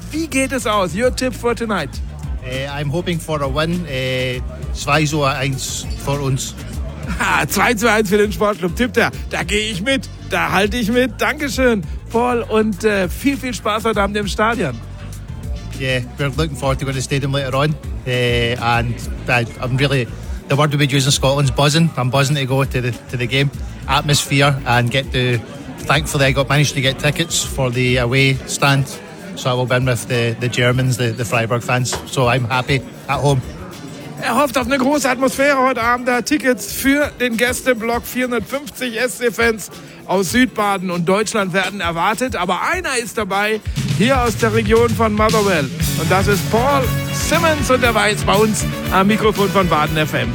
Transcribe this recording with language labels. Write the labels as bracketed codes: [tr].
[de] Wie geht es aus? [en] Your tip for tonight? I'm hoping for a win. 2-1 [de] für uns. 2-1 für den Sportclub. Tippt er. Da gehe ich mit. Da halte ich mit. Dankeschön, Paul. Und viel, viel Spaß heute Abend im Stadion. [en] Yeah, we're looking forward to going to the stadium later on. The word we use in Scotland is buzzing. I'm buzzing to go to the game. Atmosphere and managed to get tickets for the away stand, so I will be in with the Germans, the Freiburg fans, so I'm happy at home. [de] Er hofft auf eine große Atmosphäre heute Abend, da Tickets für den Gästeblock, 450 SC-Fans aus Südbaden und Deutschland werden erwartet, aber einer ist dabei, hier aus der Region von Motherwell und das ist Paul Simmons und er war jetzt bei uns am Mikrofon von Baden FM.